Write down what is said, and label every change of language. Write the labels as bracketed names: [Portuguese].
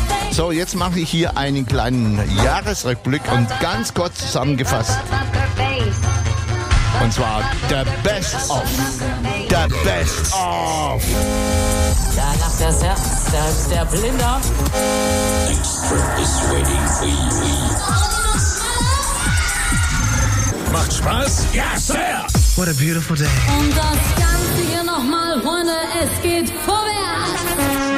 [German] So, jetzt mache ich hier einen kleinen Jahresrückblick und ganz kurz zusammengefasst. Und zwar [English] the best of. The best of. [German] Da lacht der der Blinder. [English] Expert is waiting for you. [German] Macht Spaß? [English] Yes, sir! What a beautiful day. [German] Und das Ganze hier nochmal, Freunde, es geht vorwärts.